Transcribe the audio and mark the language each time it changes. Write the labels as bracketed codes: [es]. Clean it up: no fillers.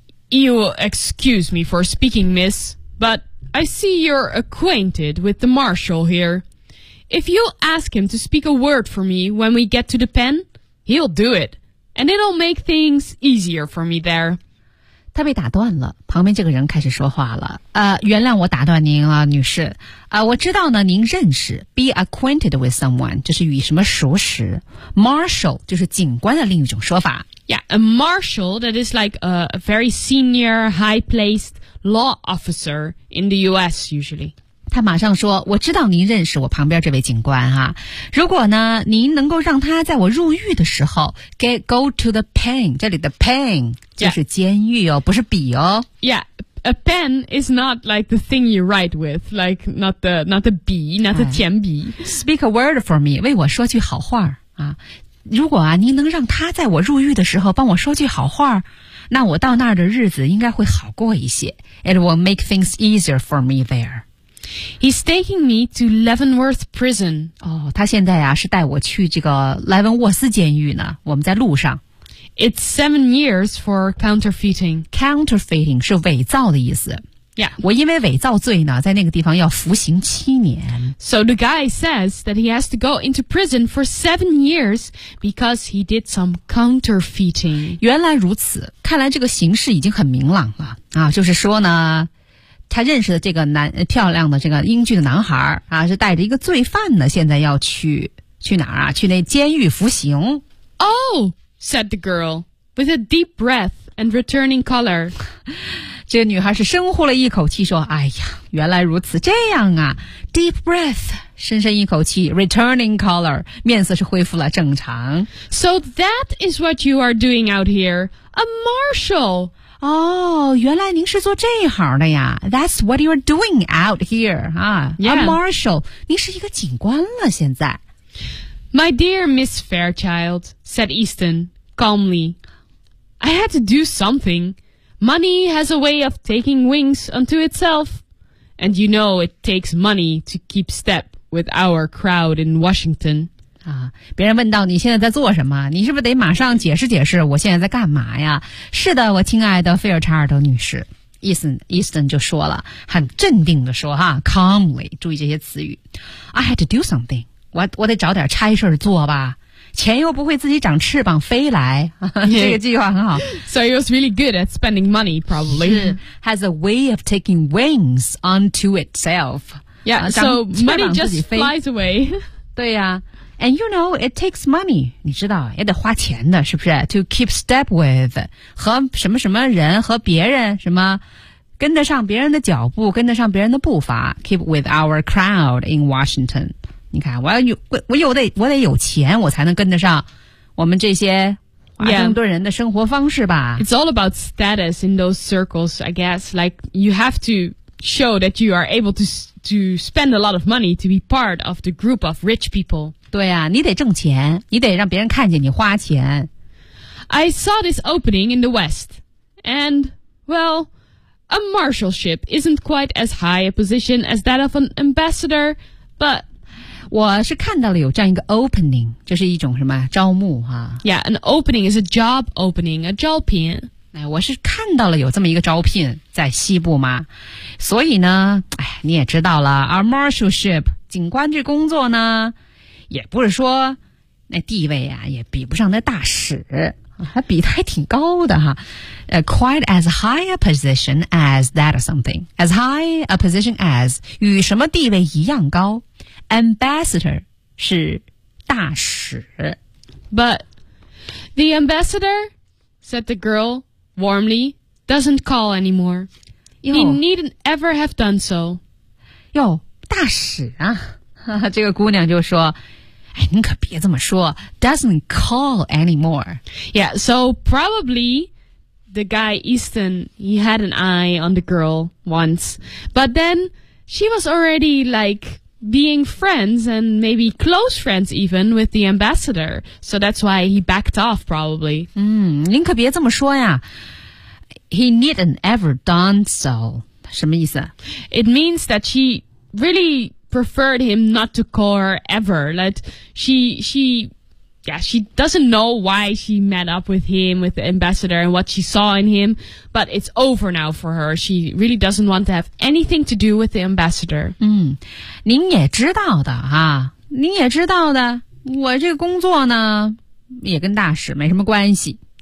[en] You will excuse me for speaking, miss, but... I see you're acquainted with the marshal here. If you'll ask him to speak a word for me when we get to the pen, he'll do it. And it'll make things easier for me there. [zh] 他被打断了，旁边这个人开始说话了。原谅我打断您了，女士。我知道呢，您认识 [en] be acquainted with someone, [zh] 就是与什么熟识。 Marshal 就是警官的另一种说法。 [en] Yeah, a marshal that is like a very senior, high-placed law officer in the U.S. usually. [zh] 他马上说，我知道您认识我旁边这位警官哈。如果呢，您能够让他在我入狱的时候 [en] go to the pen, [zh] 这里的 pen 就是监狱哦、yeah. 不是笔哦。 Yeah, a pen is not like the thing you write with, like not the 笔, not the 铅笔。 [en] Speak a word for me, [zh] 为我说句好话啊。如果啊，您能让他在我入狱的时候帮我说句好话，那我到那儿的日子应该会好过一些。 [en] It will make things easier for me there. He's taking me to Leavenworth Prison. [zh] 哦，他现在啊是带我去这个莱文沃斯监狱呢。我们在路上。 [en] It's 7 years for counterfeiting. [zh] Counterfeiting 是伪造的意思。 [en] Yeah. [zh] 我因为伪造罪呢，在那个地方要服刑7年。 [en] So the guy says that he has to go into prison for 7 years because he did some counterfeiting. [zh] 原来如此，看来这个形势已经很明朗了啊！就是说呢，他认识的这个男漂亮的这个英俊的男孩啊，是带着一个罪犯呢，现在要去哪儿啊？去那监狱服刑。 [en] Oh, said the girl with a deep breath and returning color. [zh] 这个女孩是深呼了一口气说，哎呀，原来如此，这样啊， [en] deep breath, [zh] 深深一口气， [en] returning color, [zh] 面色是恢复了正常。 [en] So that is what you are doing out here, a marshal. [zh] 哦，原来您是做这行的呀。 [en] That's what you're doing out here, Yeah. A marshal. [zh] 您是一个警官了现在。 [en] My dear Miss Fairchild, said Easton, calmly, I had to do something. Money has a way of taking wings unto itself. And you know it takes money to keep step with our crowd in Washington. [zh] 啊，别人问到你现在在做什么，你是不是得马上解释解释我现在在干嘛呀？是的，我亲爱的菲尔查尔德女士， Easton 就说了，很镇定的说哈， calmly, 注意这些词语， [en] I had to do something, [zh] 我得找点差事做吧，钱又不会自己长翅膀飞来，这个计划很好。 [en] So he was really good at spending money, probably. Has a way of taking wings onto itself. Yeah, so money just flies away. [zh] 对呀、啊。 [en] And you know, it takes money. [zh] 你知道也得花钱的是不是 [en] To keep step with, [zh] 和什么什么人和别人什么跟得上别人的脚步跟得上别人的步伐 [en] Keep with our crowd in Washington. [zh] 你看我得有钱我才能跟得上我们这些华盛顿人的生活方式吧。 [en] Yeah. It's all about status in those circles, I guess. Like, you have to show that you are able to spend a lot of money to be part of the group of rich people. [zh] 对啊，你得挣钱，你得让别人看见你花钱。 [en] I saw this opening in the West, and, well, a marshalship isn't quite as high a position as that of an ambassador, but... [zh] 我是看到了有这样一个 opening, 就是一种什么招募啊。 [en] Yeah, an opening is a job opening, a 招聘。 [zh] 哎，我是看到了有这么一个招聘在西部嘛。所以呢，哎，你也知道了 , [en] our marshalship, [zh] 警官这工作呢也不是说那地位啊也比不上那大使还比他还挺高的哈。 Quite as high a position as that or something. [en] As high a position as, [zh] 与什么地位一样高。 Ambassador 是大使。 [en] But the ambassador, said the girl warmly, doesn't call anymore. He needn't ever have done so. [zh] 哟大使啊这个姑娘就说哎，您可别这么说 [en] doesn't call anymore. Yeah, so probably the guy Easton, he had an eye on the girl once. But then she was already like being friends and maybe close friends even with the ambassador. So that's why he backed off probably. [zh] 嗯，您可别这么说呀。 [en] He needn't ever done so. [zh] 什么意思？ [en] It means that she really... preferred him not to call her ever. Like, she doesn't know why she met up with him, with the ambassador, and what she saw in him, but it's over now for her. She really doesn't want to have anything to do with the ambassador. [zh] 嗯，您也知道的哈，您也知道的，我这个工作呢，也跟大使没什么关系。